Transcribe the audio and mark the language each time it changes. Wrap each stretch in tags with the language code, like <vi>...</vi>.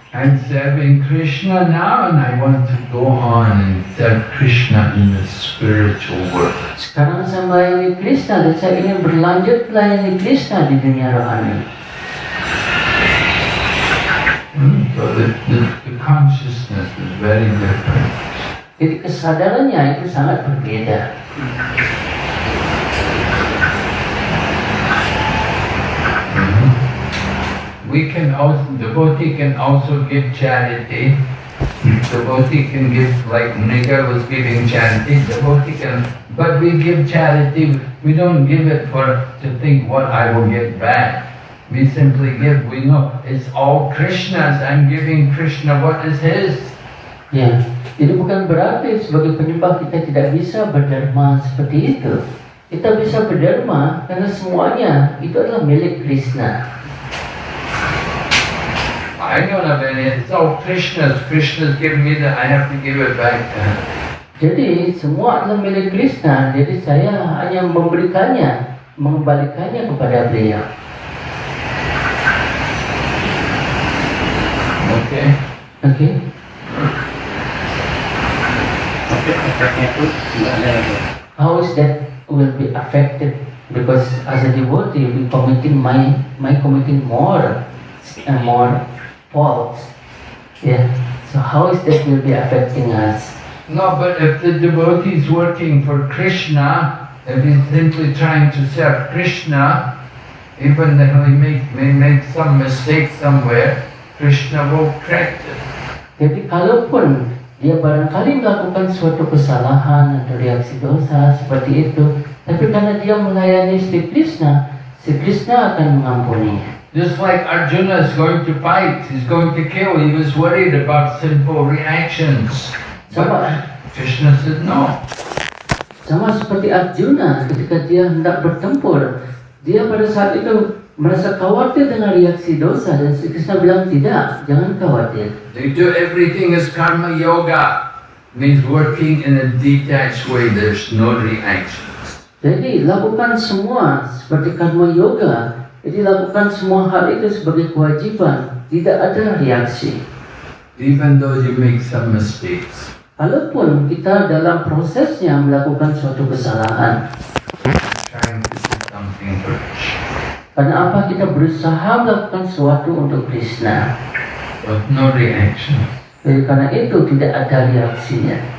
<en>I'm serving Krishna now and I want to go on and serve Krishna in the spiritual world.</en> <id>Sekarang saya melayani Krishna dan saya ingin berlanjut melayani Krishna di dunia rohani.</id> <en>So the consciousness is very different.</en> <id>Jadi kesadarannya itu sangat berbeda.</id> <en>We can also, devotee can also give charity. Devotee can give, like Nriga was giving charity, devotee can, but we give charity, we don't give it to think what I will get back. We simply give, we know it's all Krishna's, I'm giving Krishna what is his.</en> <id>Ya, jadi bukan berarti sebagai penyembah kita tidak bisa berderma seperti itu. Kita bisa berderma karena semuanya itu adalah milik Krishna.</id> <en>I don't have any, it's all Krishna's. Krishna's given me that, I have to give it back to him.</en> <id>Jadi semua adalah milik Krishna. Jadi saya hanya memberikannya, mengembalikannya kepada beliau.</id> <en>Okay?</en> <id>Oke. Tapi efeknya itu tidak ada lagi.</id> <en>How is that will be affected? Because as a devotee, we committing my committing more and more faults. Yeah. So how is that will be affecting us? No, but if the devotee is working for Krishna, if he's simply trying to serve Krishna, even if he may make some mistake somewhere, Krishna will correct it.</en> <id>Jadi kalaupun dia barangkali melakukan suatu kesalahan atau reaksi dosa seperti itu, tapi karena dia melayani Sri Krishna akan mengampuninya.</id> <en>Just like Arjuna is going to fight, he's going to kill, he was worried about sinful reactions. But Krishna said no.</en> <id>Sama seperti Arjuna ketika dia hendak bertempur, dia pada saat itu merasa khawatir dengan reaksi dosa dan Sri Krishna bilang tidak, jangan khawatir.</id> <en>They do everything as karma yoga, means working in a detached way, there's no reactions.</en> <id>Jadi lakukan semua seperti karma yoga. Jadi lakukan semua hal itu sebagai kewajiban, tidak ada reaksi.</id> <en>Even though you make some mistakes.</en> <id>Kalaupun kita dalam prosesnya melakukan suatu kesalahan,</id> <en>Trying to do something for Krishna.</en> <id>karena apa kita berusaha melakukan sesuatu untuk Krishna.</id> <en>But no reaction.</en> <id>Jadi karena itu tidak ada reaksinya.</id>